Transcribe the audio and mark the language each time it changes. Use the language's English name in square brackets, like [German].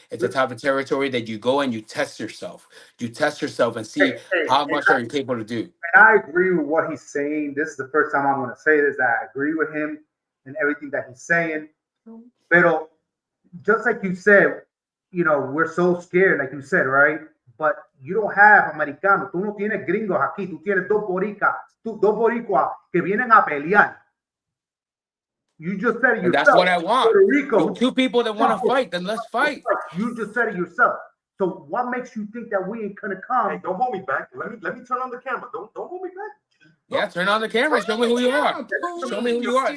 [English] It's the type of territory that you go and you test yourself. You test yourself and see how much are you capable to do. And I agree with what he's saying. This is the first time I'm going to say this. I agree with him and everything that he's saying. [Spanish] Pero [English] just like you said, we're so scared, like you said, right? But you don't have americanos. [Spanish] Tú no tienes gringos aquí. Tú tienes dos boricuas que vienen a pelear. [English] You just said it yourself. And that's what I want. Puerto Rico. Two people that want to fight, then let's fight. You just said it yourself. So what makes you think that we ain't gonna come? Hey, don't hold me back. Let me turn on the camera. Don't hold me back. Yeah, turn on the camera. Show me who you are. Show me who you are.